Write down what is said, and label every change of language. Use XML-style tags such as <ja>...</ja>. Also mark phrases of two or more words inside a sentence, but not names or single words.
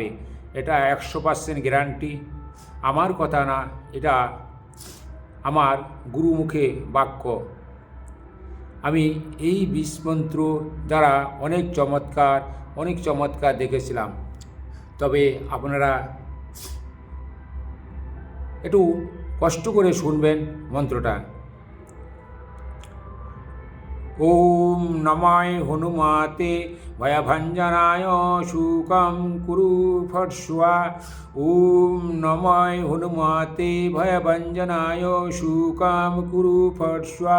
<bn>এটা 100% গ্যারান্টি। আমার কথা না, এটা আমার গুরুমুখে বাক্য। আমি এই বিষ মন্ত্র দ্বারা অনেক চমৎকার দেখেছিলাম। তবে আপনারা একটু কষ্ট করে শুনবেন মন্ত্রটা।</bn> <sa>ओम नमाय हनुमाते भयभञ्जनाय शुकम कुरु फट स्वा। ओम नमाय हनुमाते भयभञ्जनाय शुकम कुरु फट स्वा।</sa>